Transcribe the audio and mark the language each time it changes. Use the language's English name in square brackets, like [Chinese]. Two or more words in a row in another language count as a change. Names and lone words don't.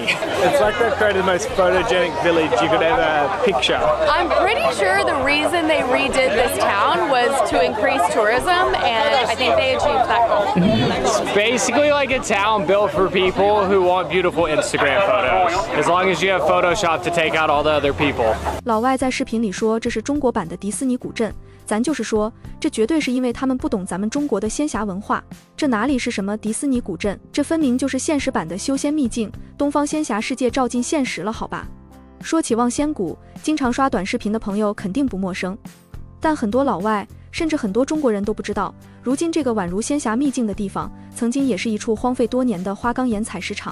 [English] It's like they've created the most photogenic village you could ever picture. I'm pretty sure the reason they redid this town was to increase tourism, and I think they achieved that goal. It's basically like a town built for people who want beautiful Instagram photos. As long as you have Photoshop to take out all the other people. [Chinese] 老外在视頻裡說這是中國版的迪斯尼古鎮，咱就是說，這絕對是因為他們不懂咱們中國的仙俠文化。這哪裡是什麼迪斯尼古鎮，這分明就是現實版的修仙秘境，東方仙俠世界照進現實了，好吧？說起望仙谷，經常刷短視頻的朋友肯定不陌生，但很多老外，甚至很多中國人都不知道，如今這個宛如仙俠秘境的地方，曾經也是一處荒廢多年的花崗岩採石場。